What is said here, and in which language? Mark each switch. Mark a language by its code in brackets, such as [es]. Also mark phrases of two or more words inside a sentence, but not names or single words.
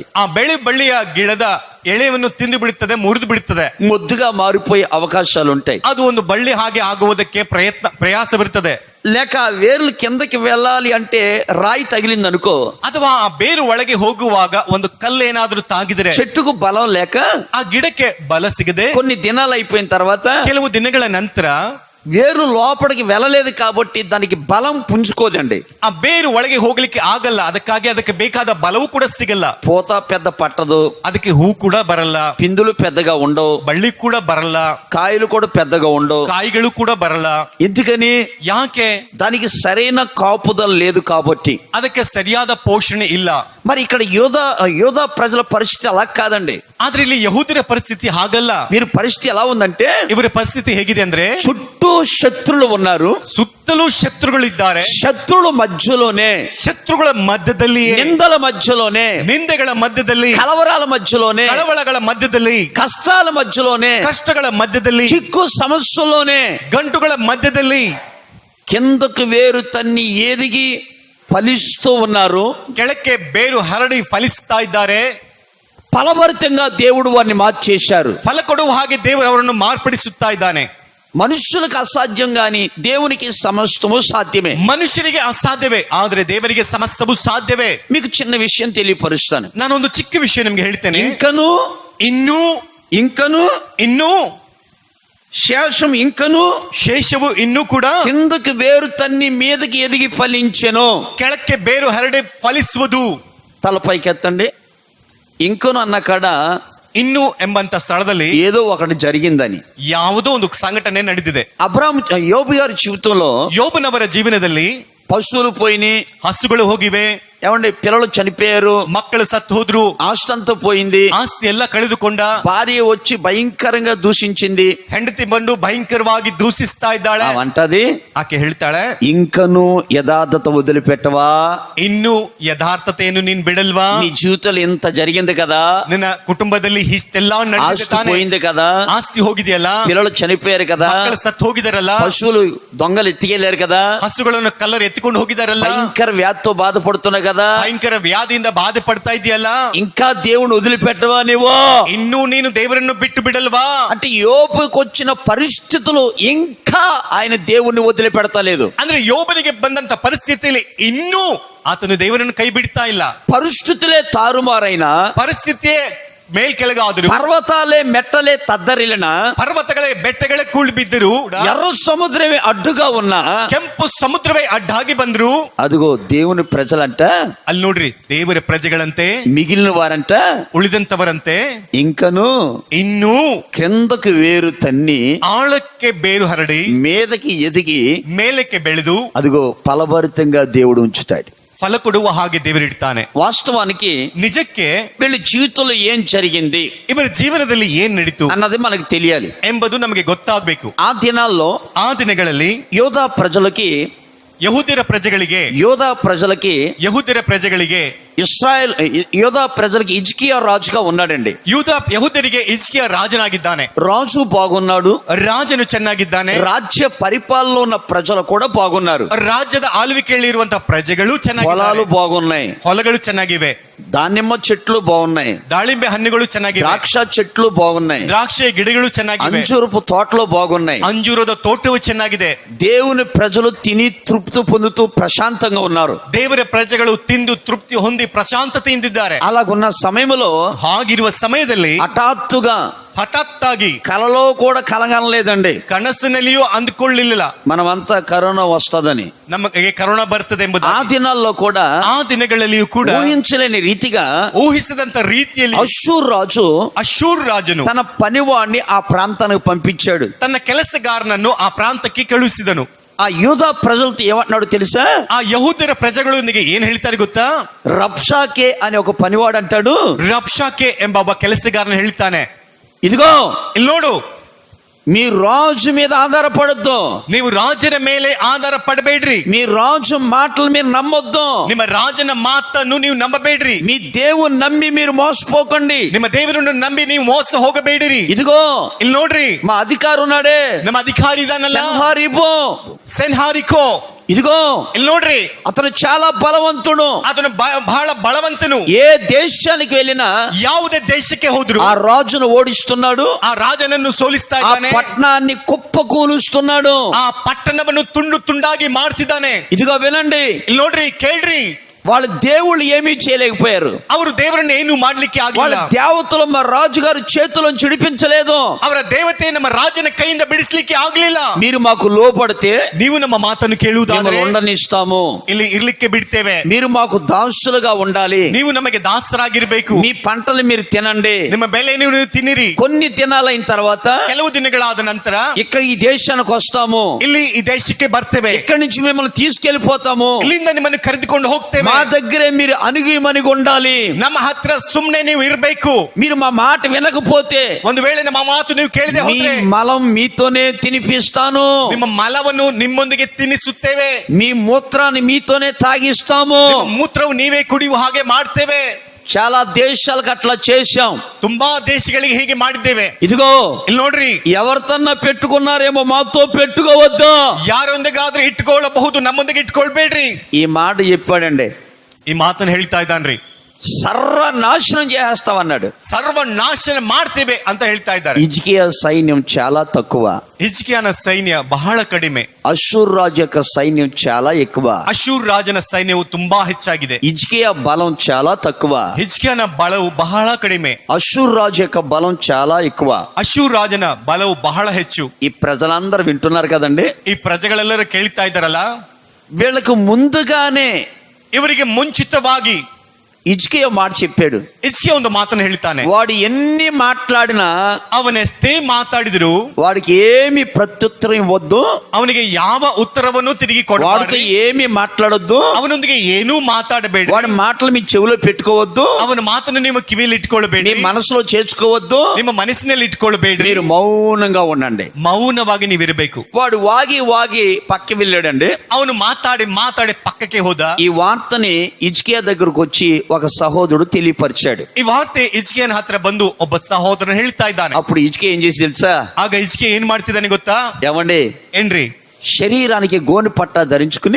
[kn] ಆ ಬಳ್ಳಿಯ ಗಿಡದ ಎಳೆಯನ್ನು ತಿಂದು ಬಿಡುತ್ತದೆ, ಮುರಿದು ಬಿಡುತ್ತದೆ, [te] మొద్దుగా మారిపోయే అవకాశాలు ఉంటాయి. [kn] ಅದು ಒಂದು ಬಳ್ಳಿ ಹಾಗೆ ಆಗುವುದಕ್ಕೆ ಪ್ರಯಾಸವಿರುತ್ತದೆ. [te] లేక ఆ వేర్లు కిందకి వెళ్ళాలి అంటే రాయి తగిలింది అనుకో, [kn] ಅಥವಾ ಆ ಬೇರು ಒಳಗೆ ಹೋಗುವಾಗ ಒಂದು ಕಲ್ಲೇನಾದ್ರೂ ತಾಗಿದ್ರೆ [te] చెట్టుకు బలం లేక [kn] ಆ ಗಿಡಕ್ಕೆ ಬಲ ಸಿಗದೆ [te] కొన్ని దినాలు అయిపోయిన తర్వాత [kn] ಕೆಲವು ದಿನಗಳ ನಂತರ [te] వేరు లోపలికి వెళ్ళలేదు కాబట్టి దానికి బలం పుంజుకోదండి. [kn] ಆ ಬೇರು ಒಳಗೆ ಹೋಗ್ಲಿಕ್ಕೆ ಆಗಲ್ಲ, ಅದಕ್ಕಾಗಿ ಅದಕ್ಕೆ ಬೇಕಾದ ಬಲವೂ ಕೂಡ ಸಿಗಲ್ಲ. [te] పూత పెద్ద పట్టదు, [kn] ಅದಕ್ಕೆ ಹೂ ಕೂಡ ಬರಲ್ಲ, [te] పిందులు పెద్దగా ఉండవు, [kn] ಬಳ್ಳಿ ಕೂಡ ಬರಲ್ಲ, [te] కాయలు కూడా పెద్దగా ఉండవు. [kn] ಕಾಯಿಗಳು ಕೂಡ ಬರಲ್ಲ. [te] ఎందుకని? [kn] ಯಾಕೆ? [te] దానికి సరైన కాపుదల లేదు కాబట్టి. [kn] ಅದಕ್ಕೆ ಸರಿಯಾದ ಪೋಷಣೆ ಇಲ್ಲ. [te] మరి ఇక్కడ యోధా ప్రజల పరిస్థితి అలా కాదండి. [kn] ಆದ್ರೆ ಇಲ್ಲಿ ಯಹೂದ್ಯರ ಪರಿಸ್ಥಿತಿ ಹಾಗಲ್ಲ. [te] వీరి పరిస్థితి ఎలా ఉందంటే [kn] ಇವರ ಪರಿಸ್ಥಿತಿ ಹೇಗಿದೆ ಅಂದ್ರೆ [te] చుట్టూ శత్రులు ఉన్నారు, [kn] ಸುತ್ತಲೂ ಶತ್ರುಗಳಿದ್ದಾರೆ. [te] శత్రుల మధ్యలోనే, [kn] ಶತ್ರುಗಳ ಮಧ್ಯದಲ್ಲಿ, [te] నిందల మధ్యలోనే, [kn] ನಿಂದೆಗಳ ಮಧ್ಯದಲ್ಲಿ, [te] కలవరాల మధ్యలోనే, [kn] ಕಳವಳಗಳ ಮಧ್ಯದಲ್ಲಿ, [te] కష్టాల మధ్యలోనే, [kn] ಕಷ್ಟಗಳ ಮಧ್ಯದಲ್ಲಿ, [te] చిక్కు సమస్యలోనే, [kn] ಗಂಟುಗಳ మధ్యದಲ್ಲಿ [te] కిందకు వేరు తన్ని ఎదిగి ఫలిస్తూ ఉన్నారు. [kn] ಕೆಳಕ್ಕೆ ಬೇರು ಹರಡಿ ಫಲಿಸ್ತಾ ಇದ್ದಾರೆ. [te] ఫలభరితంగా దేవుడు వారిని మార్చేశారు. [kn] ಫಲ ಕೊಡುವ ಹಾಗೆ ದೇವರು ಅವರನ್ನು ಮಾರ್ಪಡಿಸುತ್ತಾ ಇದ್ದಾನೆ. [te] మనుషులకు అసాధ్యం గాని దేవునికి సమస్తము సాధ్యమే. [kn] ಮನುಷ್ಯರಿಗೆ ಅಸಾಧ್ಯವೇ, ಆದ್ರೆ ದೇವರಿಗೆ ಸಮಸ್ತವೂ ಸಾಧ್ಯವೇ. [te] మీకు చిన్న విషయం తెలియపరుస్తాను. [kn] ನಾನೊಂದು ಚಿಕ್ಕ ವಿಷಯ ನಿಮ್ಗೆ ಹೇಳ್ತೇನೆ. [te] ఇంకను [kn] ಇನ್ನೂ [te] శేషం ఇంకను [kn] ಶೇಷವು ಇನ್ನೂ ಕೂಡ [te] కిందకి వేరు తన్ని మీదకి ఎదిగి ఫలించెను. [kn] ಕೆಳಕ್ಕೆ ಬೇರು ಹರಡಿ ಫಲಿಸುವುದು. [te] తలపైకి ఎత్తండి. ఇంకను అన్న కాడ [kn] ಇನ್ನು ಎಂಬಂತ ಸ್ಥಳದಲ್ಲಿ [te] ఏదో ఒకటి జరిగిందని. [kn] ಯಾವುದೋ ಒಂದು ಸಂಘಟನೆ ನಡೆದಿದೆ. [te] యోబు గారి జీవితంలో [kn] ಯೋಬನವರ ಜೀವನದಲ್ಲಿ [te] పశువులు పోయినాయి, [kn] ಹಸುಗಳು ಹೋಗಿವೆ, [te] ఏమండి పిల్లలు చనిపోయారు, [kn] ಮಕ್ಕಳು ಸತ್ತು ಹೋದ್ರು, [te] ఆస్తి అంతా పోయింది, [kn] ಆಸ್ತಿ ಎಲ್ಲ ಕಳೆದುಕೊಂಡ, [te] భార్య వచ్చి భయంకరంగా దూషించింది, [kn] ಹೆಂಡತಿ ಬಂದು ಭಯಂಕರವಾಗಿ ದೂಷಿಸ್ತಾ ಇದ್ದಾಳೆ. [te] అవంటది [kn] ಆಕೆ ಹೇಳ್ತಾಳೆ, [te] ఇంకను యథార్థత వదిలిపెట్టవా? [kn] ಇನ್ನು ಯಥಾರ್ಥತೆಯನ್ನು ನೀನ್ ಬಿಡಲ್ವಾ? [te] నీ జీవితంలో ఇంత జరిగింది కదా, [kn] ನಿನ್ನ ಕುಟುಂಬದಲ್ಲಿ ಇಷ್ಟೆಲ್ಲ [te] ఆస్తి పోయింది కదా, [kn] ಆಸ್ತಿ ಹೋಗಿದೆಯಲ್ಲ, [te] పిల్లలు చనిపోయారు కదా, [kn] ಮಕ್ಕಳು ಸತ್ತು ಹೋಗಿದಾರಲ್ಲ, [te] పశువులు దొంగలు ఎత్తికెళ్లారు కదా, [kn] ಹಸುಗಳನ್ನು ಕಲ್ಲರು ಎತ್ತಿಕೊಂಡು ಹೋಗಿದಾರಲ್ಲ, [te] భయంకర వ్యాధితో బాధపడుతున్నా కదా, [kn] ಭಯಂಕರ ವ್ಯಾಧಿಯಿಂದ ಬಾಧೆ ಪಡ್ತಾ ಇದೆಯಲ್ಲ, [te] ఇంకా దేవుని వదిలిపెట్టవా నువ్వు? [kn] ಇನ್ನೂ ನೀನು ದೇವರನ್ನು ಬಿಟ್ಟು ಬಿಡಲ್ವಾ? [te] అంటే యోబుకు వచ్చిన పరిస్థితులు ఇంకా ఆయన దేవుణ్ణి వదిలిపెడతలేదు. [kn] ಅಂದ್ರೆ ಯೋಬನಿಗೆ ಬಂದಂತ ಪರಿಸ್ಥಿತಿಯಲ್ಲಿ ಇನ್ನೂ ಆತನು ದೇವರನ್ನು ಕೈ ಬಿಡ್ತಾ ಇಲ್ಲ. [te] పరిస్థితులే తారుమారైన, [kn] ಪರಿಸ್ಥಿತಿಯೇ ಮೇಲ್ಕೆಳಗಾದರೂ, [te] పర్వతాలే మెట్టలే తద్దరిలిన, [kn] ಪರ್ವತಗಳೇ ಬೆಟ್ಟಗಳೇ ಕೂಳಿ ಬಿದ್ದರು, [te] ఎర్ర సముద్రమే అడ్డుగా ఉన్నా, [kn] ಕೆಂಪು ಸಮುದ್ರವೇ ಅಡ್ಡಾಗಿ ಬಂದ್ರು, [te] అదిగో దేవుని ప్రజలంట, [kn] ಅಲ್ಲಿ ನೋಡ್ರಿ ದೇವರ ಪ್ರಜೆಗಳಂತೆ, [te] మిగిలిన వారంట [kn] ಉಳಿದಂತವರಂತೆ [te] ఇంకను [kn] ಇನ್ನೂ [te] క్రిందకు వేరు తన్ని [kn] ಆಳಕ್ಕೆ ಬೇರು ಹರಡಿ [te] మీదకి ఎదిగి [kn] ಮೇಲಕ್ಕೆ ಬೆಳೆದು [te] అదిగో ఫలభరితంగా దేవుడు ఉంచుతాడు. [kn] ಫಲ ಕೊಡುವ ಹಾಗೆ ದೇವರಿಡ್ತಾನೆ. [te] వాస్తవానికి [kn] ನಿಜಕ್ಕೆ [te] వీళ్ళ జీవితంలో ఏం జరిగింది [kn] ಇವರ ಜೀವನದಲ್ಲಿ ಏನ್ ನಡೀತು [te] అన్నది మనకు తెలియాలి. [kn] ಎಂಬುದು ನಮಗೆ ಗೊತ್ತಾಗಬೇಕು. [te] ఆ దినాల్లో [kn] ಆ ದಿನಗಳಲ್ಲಿ [te] యోధా ప్రజలకి [kn] ಯಹೂದ್ಯರ ಪ್ರಜೆಗಳಿಗೆ ಯಹೂದ್ಯರ ಪ್ರಜೆಗಳಿಗೆ [te] ఇస్రాయల్ యోధా ప్రజలకి హిజ్కియా రాజుగా ఉన్నాడండి. [kn] ಯಹೂದ್ಯರಿಗೆ ಹಿಜ್ಕಿಯ ರಾಜನಾಗಿದ್ದಾನೆ. [te] రాజు బాగున్నాడు, [kn] ರಾಜನು ಚೆನ್ನಾಗಿದ್ದಾನೆ, [te] రాజ్య పరిపాలనలో ఉన్న ప్రజలు కూడా బాగున్నారు, [kn] ರಾಜ್ಯದ ಆಳ್ವಿಕೆಯಲ್ಲಿ ಇರುವಂತಹ ಪ್ರಜೆಗಳು [te] పొలాలు [kn] ಚೆನ್ನಾಗಿದ್ದಾರೆ, [te] బాగున్నాయి, [kn] ಹೊಲಗಳು ಚೆನ್ನಾಗಿವೆ, [te] దానిమ్మ చెట్లు బాగున్నాయి, [kn] ದಾಳಿಂಬೆ ಹಣ್ಣುಗಳು ಚೆನ್ನಾಗಿವೆ, [te] ద్రాక్ష చెట్లు బాగున్నాయి, [kn] ದ್ರಾಕ್ಷಿ ಗಿಡಗಳು ಚೆನ್ನಾಗಿವೆ, [te] అంజూరపు తోటలు బాగున్నాయి. [kn] ಅಂಜೂರದ ತೋಟವು ಚೆನ್ನಾಗಿದೆ. [te] దేవుని ప్రజలు తిని తృప్తి తృప్తి పొందుతూ ప్రశాంతంగా ఉన్నారు. [kn] ದೇವರ ಪ್ರಜೆಗಳು ತಿಂದು ತೃಪ್ತಿ ಹೊಂದಿ ಪ್ರಶಾಂತತೆಯಿಂದಿದ್ದಾರೆ. [te] అలాగున్న సమయంలో [kn] ಹಾಗಿರುವ ಸಮಯದಲ್ಲಿ [te] హఠాత్తుగా [kn] ಹಠಾತ್ತಾಗಿ [te] కలలో కూడా కలగనలేదండి, [kn] ಕನಸಿನಲ್ಲಿಯೂ ಅಂದುಕೊಳ್ಳಲಿಲ್ಲ [te] మనమంతా కరోనా వస్తుందని. [kn] ನಮಗೆ ಕರೋನಾ ಬರ್ತದೆ ಎಂಬುದು. [te] ఆ దినాల్లో కూడా [kn] ಆ ದಿನಗಳಲ್ಲಿಯೂ ಕೂಡ [te] ఊహించలేని రీతిగా [kn] ಊಹಿಸದಂತ ರೀತಿಯಲ್ಲಿ [te] అష్షూర్ రాజు [kn] ಅಶೂರ್ ರಾಜನು [te] తన పనివాడిని ఆ ప్రాంతానికి పంపించాడు. [kn] ತನ್ನ ಕೆಲಸಗಾರನನ್ನು ಆ ಪ್ರಾಂತಕ್ಕೆ ಕಳುಹಿಸಿದನು. [te] ఆ యూదా ప్రజలతో ఏమంటున్నాడు తెలుసా? [kn] ಆ ಯಹೂದ್ಯರ ಪ್ರಜೆಗಳೊಂದಿಗೆ ಏನ್ ಹೇಳ್ತಾರೆ ಗೊತ್ತಾ? [te] రబ్షాకే అని ఒక పనివాడు అంటాడు, [kn] ರಬ್ಷಾಕೆ ಎಂಬ ಒಬ್ಬ ಕೆಲಸಗಾರನ ಹೇಳ್ತಾನೆ, [te] ఇదిగో [kn] ಇಲ್ಲಿ ನೋಡು, [te] మీ రాజు మీద ఆధారపడద్దు, [kn] ನೀವು ರಾಜರ ಮೇಲೆ ಆಧಾರ ಪಡಬೇಡ್ರಿ, [te] మీ రాజు మాటలు మీరు నమ్మొద్దు, [kn] ನಿಮ್ಮ ರಾಜನ ಮಾತನ್ನು ನೀವು ನಂಬಬೇಡ್ರಿ, [te] మీ దేవుని నమ్మి మీరు మోసపోకండి, [kn] ನಿಮ್ಮ ದೇವರನ್ನು ನಂಬಿ ನೀವು ಮೋಸ ಹೋಗಬೇಡಿರಿ. [te] ఇదిగో [kn] ಇಲ್ಲಿ ನೋಡ್ರಿ, [te] మా అధికారి ఉన్నాడే, [kn] ನಮ್ಮ ಅಧಿಕಾರಿ ಇದಾನಲ್ಲ [te] సంహారిపో, [kn] ಸೆನ್ಹಾರಿಕೋ, [te] ఇదిగో [kn] ಇಲ್ಲಿ ನೋಡ್ರಿ, [te] అతను చాలా బలవంతుడు, [kn] ಅದನ್ನು ಬಹಳ ಬಲವಂತನು. [te] ఏ దేశానికి వెళ్ళినా [kn] ಯಾವುದೇ ದೇಶಕ್ಕೆ ಹೋದ್ರು [te] ఆ రాజును ఓడిస్తున్నాడు, [kn] ಆ ರಾಜನನ್ನು ಸೋಲಿಸ್ತಾ [te] ఆ [kn] ಇದ್ದಾನೆ, [te] పట్టణాన్ని కుప్పకూలుస్తున్నాడు, [kn] ಆ ಪಟ್ಟಣವನ್ನು ತುಂಡು ತುಂಡಾಗಿ ಮಾಡ್ತಿದ್ದಾನೆ. [te] ఇదిగో వినండి, [kn] ಇಲ್ಲಿ ನೋಡ್ರಿ, ಕೇಳ್ರಿ, [te] వాళ్ళ దేవుళ్ళు ఏమీ చేయలేకపోయారు, [kn] ಅವರು ದೇವರನ್ನು ಏನು ಮಾಡ್ಲಿಕ್ಕೆ [te] వాళ్ళ [kn] ಆಗಲಿಲ್ಲ, [te] దేవతలు మా రాజుగారు చేతులను చిడిపించలేదు. [kn] ಅವರ ದೇವತೆ ನಮ್ಮ ರಾಜನ ಕೈಯಿಂದ ಬಿಡಿಸ್ಲಿಕ್ಕೆ ಆಗ್ಲಿಲ್ಲ. [te] మీరు మాకు లోపడితే [kn] ನೀವು ನಮ್ಮ ಮಾತನ್ನು ಕೇಳುವುದಾದರೆ [te] మిమ్మల్ని ఉండనిస్తాము, [kn] ಇಲ್ಲಿ ಇರ್ಲಿಕ್ಕೆ ಬಿಡ್ತೇವೆ, [te] మీరు మాకు దాసులుగా ఉండాలి, [kn] ನೀವು ನಮಗೆ ದಾಸರಾಗಿರ್ಬೇಕು, [te] మీ పంటలు మీరు తినండి. [kn] ನಿಮ್ಮ ಬೆಲೆ ನೀವು ತಿನ್ನಿರಿ. [te] కొన్ని దినాలైన తర్వాత [kn] ಕೆಲವು ದಿನಗಳಾದ ನಂತರ [te] ఇక్కడ ఈ దేశానికి వస్తాము, [kn] ಇಲ್ಲಿ ಈ ದೇಶಕ್ಕೆ ಬರ್ತೇವೆ, [te] ఇక్కడి నుంచి మిమ్మల్ని తీసుకెళ్లిపోతాము, [kn] ಇಲ್ಲಿಂದ ನಿಮ್ಮನ್ನು ಕರೆದುಕೊಂಡು ಹೋಗ್ತೇವೆ. [te] మా దగ్గరే మీరు అణిగిమణిగి ఉండాలి, [kn] ನಮ್ಮ ಹತ್ರ ಸುಮ್ನೆ ನೀವು ಇರ್ಬೇಕು. [te] మీరు మా మాట వినకపోతే [kn] ಒಂದು ವೇಳೆ ನಮ್ಮ ಮಾತು ನೀವು ಕೇಳದೆ [te] మీ [kn] ಹೋದ್ರೆ [te] మలం మీతోనే తినిపిస్తాను, [kn] ನಿಮ್ಮ ಮಲವನ್ನು ನಿಮ್ಮೊಂದಿಗೆ ತಿನ್ನಿಸುತ್ತೇವೆ, [te] మీ మూత్రాన్ని మీతోనే తాగిస్తాము. [kn] ನಿಮ್ಮ ಮೂತ್ರವು ನೀವೇ ಕುಡಿಯುವ ಹಾಗೆ ಮಾಡ್ತೇವೆ. [te] చాలా దేశాలకు అట్లా చేశాం. [kn] ತುಂಬಾ ದೇಶಗಳಿಗೆ ಹೀಗೆ ಮಾಡಿದ್ದೇವೆ. [te] ఇదిగో [kn] ಇಲ್ಲಿ ನೋಡ್ರಿ, [te] ఎవరితన్నా పెట్టుకున్నారేమో మాతో పెట్టుకోవద్దు, [kn] ಯಾರೊಂದಿಗಾದ್ರೂ ಇಟ್ಕೊಳ್ಳಬಹುದು, ನಮ್ಮೊಂದಿಗೆ ಇಟ್ಕೊಳ್ಬೇಡ್ರಿ. [te] ఈ మాట చెప్పాడండి. [kn] ಈ ಮಾತನ್ನು ಹೇಳ್ತಾ ಇದ್ದಾನ್ರಿ. [te] సర్వనాశనం చేస్తామన్నాడు, [kn] ಸರ್ವನಾಶನ ಮಾಡ್ತೇವೆ ಅಂತ ಹೇಳ್ತಾ ಇದ್ದಾರೆ. [te] హిజ్కియా సైన్యం చాలా తక్కువ, [kn] ಹಿಜ್ಕಿಯನ ಸೈನ್ಯ ಬಹಳ ಕಡಿಮೆ, [te] అష్షూర్ రాజు యొక్క సైన్యం చాలా ఎక్కువ, [kn] ಅಶೂರ್ ರಾಜನ ಸೈನ್ಯವು ತುಂಬಾ ಹೆಚ್ಚಾಗಿದೆ, [te] హిజ్కియా బలం చాలా తక్కువ, [kn] ಹಿಜ್ಕಿಯನ ಬಲವು ಬಹಳ ಕಡಿಮೆ, [te] అష్షూర్ రాజు యొక్క బలం చాలా ఎక్కువ. [kn] ಅಶೂರ್ ರಾಜನ ಬಲವು ಬಹಳ ಹೆಚ್ಚು. [te] ఈ ప్రజలందరూ వింటున్నారు కదండి, [kn] ಈ ಪ್ರಜೆಗಳೆಲ್ಲರೂ ಕೇಳ್ತಾ ಇದ್ದಾರಲ್ಲ, [te] వీళ్ళకు ముందుగానే [kn] ಇವರಿಗೆ ಮುಂಚಿತವಾಗಿ [te] హిజ్కియా మాట చెప్పాడు. [kn] ಹಿಜ್ಕಿಯ ಒಂದು ಮಾತನ್ನು ಹೇಳ್ತಾನೆ. [te] వాడు ఎన్ని మాట్లాడినా [kn] ಅವನೆಷ್ಟೇ ಮಾತಾಡಿದ್ರು [te] వాడికి ఏమి ప్రత్యుత్తరం ఇవ్వద్దు, [kn] ಅವನಿಗೆ ಯಾವ ಉತ್ತರವನ್ನು ತಿರುಗಿ [te] వాడితో [kn] ಕೊಡಬಾರದು, [te] ఏమి మాట్లాడొద్దు, [kn] ಅವನೊಂದಿಗೆ ಏನೂ ಮಾತಾಡಬೇಡಿ, [te] వాడి మాటలు మీ చెవిలో పెట్టుకోవద్దు, [kn] ಅವನ ಮಾತನ್ನು ನೀವು ಕಿವಿಯಲ್ಲಿ [te] మీ [kn] ಇಟ್ಕೊಳ್ಬೇಡಿ, [te] మనసులో చేర్చుకోవద్దు, [kn] ನಿಮ್ಮ ಮನಸ್ಸಿನಲ್ಲಿ ಇಟ್ಕೊಳ್ಬೇಡಿ, [te] మీరు మౌనంగా ఉండండి. [kn] ಮೌನವಾಗಿ ನೀವಿರಬೇಕು. [te] వాడు వాగి వాగి పక్కకి వెళ్ళాడండి. [kn] ಅವನು ಮಾತಾಡಿ ಮಾತಾಡಿ ಪಕ್ಕಕ್ಕೆ ಹೋದ. [te] ఈ వార్తని హిజ్కియా దగ్గరకు వచ్చి ఒక సహోదరుడు తెలియపరిచాడు. [kn] ಈ ವಾರ್ತೆ ಹಿಜ್ಕಿಯನ ಹತ್ರ ಬಂದು ಒಬ್ಬ ಸಹೋದರನು ಹೇಳ್ತಾ ಇದ್ದಾನೆ. [te] అప్పుడు హిజ్కియా ఏం చేసి తెలుసా? [kn] ಆಗ ಹಿಜ್ಕಿಯ ಏನ್ ಮಾಡ್ತಿದ್ದಾನೆ ಗೊತ್ತಾ? [te] ఏమండి, [kn] ಏನ್ರಿ, [te] శరీరానికి గోని పట్ట ధరించుకుని